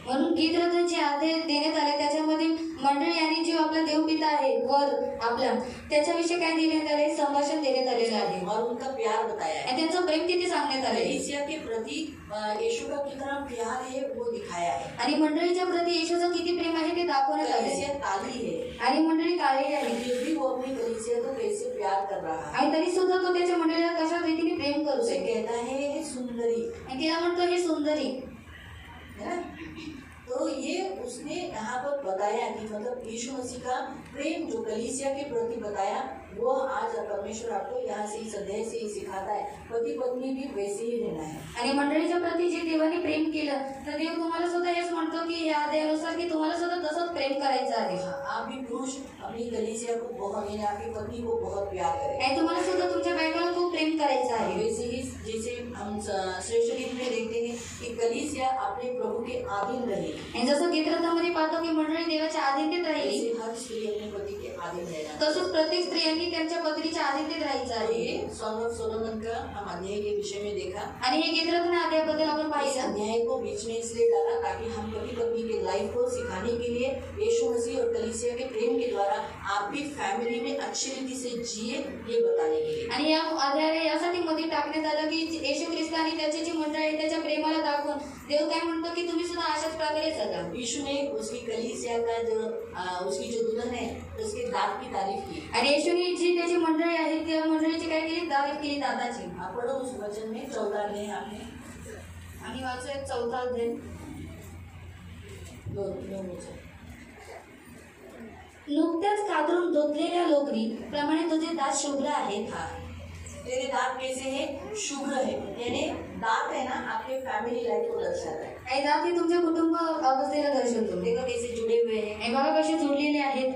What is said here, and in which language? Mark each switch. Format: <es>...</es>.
<mr>म्हणून गीतरत्नाचे अध्याय देण्यात आले, त्याच्यामध्ये मंडळी आणि जो आपला देवपिता आहे वर आपला त्याच्याविषयी काय देण्यात आले, संभाषण देण्यात आलेलं आहे</mr> <hi>और उनका प्यार बताया है,</hi> <mr>आणि त्यांचं प्रेम किती सांगण्यात आले,</mr> <hi>कलीसिया के प्रति यीशु का कितना प्यार है वो दिखाया है।</hi> <mr>आणि मंडळीच्या प्रति येशूचं किती प्रेम आहे ते दाखवण्यात आले।</mr> <hi>कलीसिया काली है</hi> <mr>आणि मंडळी काळी आहे,</mr> <hi>फिर भी वो अपनी कलीसिया को कैसे प्यार कर रहा है।</hi> <mr>आणि तरी सुद्धा तो त्याच्या मंडळीला कशा रीतीने प्रेम करू</mr> <hi>उसे</hi> <mr>शकतो,</mr> <hi>कहता है सुंदरी,</hi> <mr>आणि तिला म्हणतो हे सुंदरी</mr> <hi>है ना। तो ये उसने यहाँ पर बताया कि मतलब यीशु मसीह का प्रेम जो कलीसिया के प्रति बताया, वो आज परमेश्वर आपको यहाँ से इस अध्याय से ही सिखाता है। पति पत्नी भी वैसे ही रहना है।</hi> <mr>आणि मंडळीच्या प्रति जे देवाने प्रेम केलं तर देव तुम्हाला सुद्धा हेच म्हणतो की या अध्यायानुसार की तुम्हाला सुद्धा तसंच प्रेम करायचं आहे।</mr> <hi>आप भी पुरुष अपनी कलीसिया को बहुत, यानी आपकी पत्नी को बहुत प्यार करें।</hi> <mr>आणि तुम्हाला सुद्धा तुमच्या बायकोला खूप प्रेम करायचं आहे।</mr> <hi>वैसे ही जैसे हम श्रेष्ठ गीत में देखते हैं कि कलीसिया अपने प्रभु के अधीन रहे,</hi> <mr>आणि जसं गीतरत्नामध्ये पाहतो की मंडळी देवाच्या अधीनतेत राहिली,</mr> <hi>जैसे हर स्त्री अपने पति के अधीन रहना।</hi> <mr>तसंच प्रत्येक स्त्रियांनी त्यांच्या पत्नीच्या अधीनतेत राहायचं</mr> <hi>तो</hi> <mr>आहे।</mr> <hi>ये सॉन्ग ऑफ सोलोमन का हम अध्याय के विषय में देखा।</hi> <mr>आणि हे गीतरत्न अध्यायाबद्दल आपण</mr> <hi>इस</hi> <mr>पाहिलं,</mr> <hi>अध्याय को बीच में इसलिए डाला ताकि हम पति पत्नी के लाइफ को सिखाने के लिए यीशु मसीह और कलीसिया के प्रेम के द्वारा आप भी फैमिली में अच्छी रीति से जिए, ये बताने के लिए।</hi> <mr>आणि या अध्यायाला यासाठी मध्ये टाकण्यात आलं की येशू ख्रिस्त आणि त्याची जी मंडळी आहे त्याच्या प्रेमाला दाखवून देव काय म्हणतो की तुम्ही सुद्धा अशाच प्रकारे जगा।</mr> <hi>यीशु ने उसकी कलीसिया का जो उसकी जो दुल्हन है उसके दांत की तारीफ की।</hi> <mr>आणि येशूने जी त्याची मंडळी आहे त्या मंडळीची काय केली, तारीफ केली दादाची।</mr> <hi>आप पढ़ो उस वचन में 14 अध्याय आपने</hi> <mr>आणि वाचूया 4था अध्याय। दोन वचन। नुकत्याच कातरून धुतलेल्या लोकरी प्रमाणे तुझे दात शुभ्र आहेत।</mr> <hi>हाँ, तेरे दांत कैसे हैं? शुभ्र है, यानी दांत है ना आपके फैमिली लाइफ को दर्शाता है।</hi> <mr>आणि दात हे तुमच्या कुटुंब अवस्थेला दर्शवतो।</mr> <hi>देखो कैसे जुड़े हुए हैं,</hi> <mr>आणि बघा कसे जुडलेले आहेत,</mr>